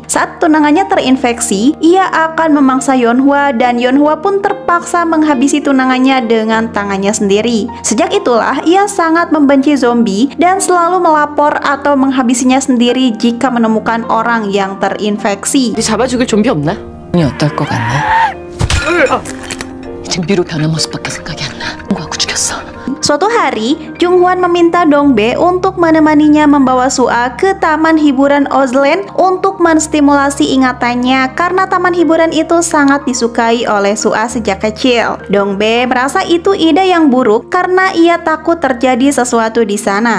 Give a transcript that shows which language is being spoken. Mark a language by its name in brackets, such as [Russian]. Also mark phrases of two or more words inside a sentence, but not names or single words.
[Indonesian] Saat tunangannya terinfeksi, ia akan memangsa Yeonhwa dan Yeonhwa pun terpaksa menghabisi tunangannya dengan tangannya sendiri. Sejak itulah ia sangat membenci zombie dan selalu melapor atau menghabisinya sendiri jika menemukan orang yang terinfeksi. [Korean] 우리 잡아 죽일 좀비 없나? 이 어떨 것 같나? 좀비로 변한 모습밖에 생각이 안 나. 하고 죽였어. [Indonesian] Suatu hari, Junghwan meminta Dongbae untuk menemaninya membawa Sua ke taman hiburan Ozland untuk menstimulasi ingatannya karena taman hiburan itu sangat disukai oleh Sua sejak kecil. Dongbae merasa itu ide yang buruk karena ia takut terjadi sesuatu di sana.